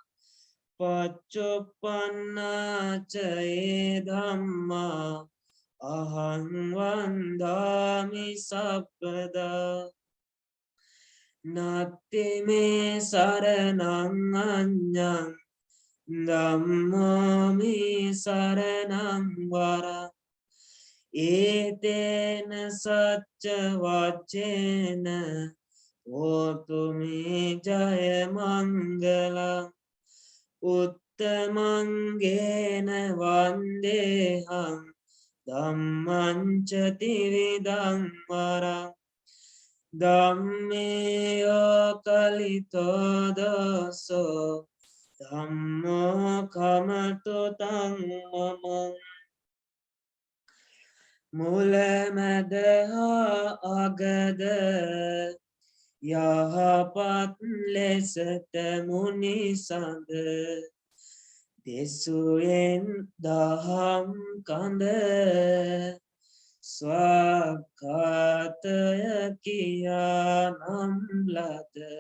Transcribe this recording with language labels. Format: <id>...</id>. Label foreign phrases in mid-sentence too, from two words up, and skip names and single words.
<pi>පච්චුප්පන්නාච ඒ ධම්මා අහං වන්දාමි සප්පදා නත්ති මේ සරණං අඤ්ඤං ධම්මෝ මේ සරණං වරං ඒතේන සච්ච වච්චේන හෝතු මේ ජය මංගලං උත්තමංගේන වන්දේහං ධම්මං ච ත්‍රිවිධං වරං ධම්මේයෝ කලිතෝ දසෝ ධම්මෝ කමතු තං මමං</pi> <si>මුලමැද හා අගද යහපත් ලෙසට මුනිසඳ දෙසුයෙන් දහම් කඳ ස්වක්ඛාතය කියා නම් ලද</si>